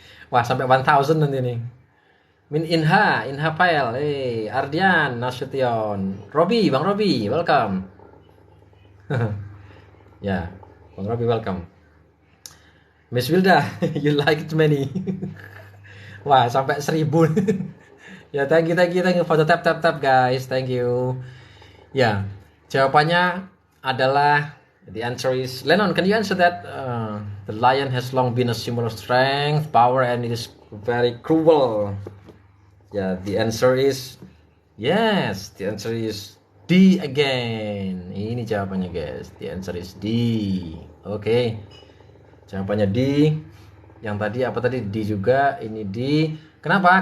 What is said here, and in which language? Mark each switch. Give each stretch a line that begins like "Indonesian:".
Indonesian: Wah, sampai 1000 nanti nih. Inha Pael, Ardian Nasution, Bang Robi, welcome. Ya, Bang Robi welcome.
English: Miss Wilda, you liked many.
Indonesian: Wah, sampai 1000.
English: Ya, thank you for the tap guys, thank you.
Indonesian: Ya, jawabannya adalah
English: the answer is Lennon. Can you answer that? The lion has long been a symbol of strength, power, and it is very cruel. Yeah, the answer is yes. The answer is D again.
Indonesian: Ini jawabannya guys.
English: The answer is D.
Indonesian: Oke. Jawabannya D. Yang tadi apa tadi? D juga. Ini D. Kenapa?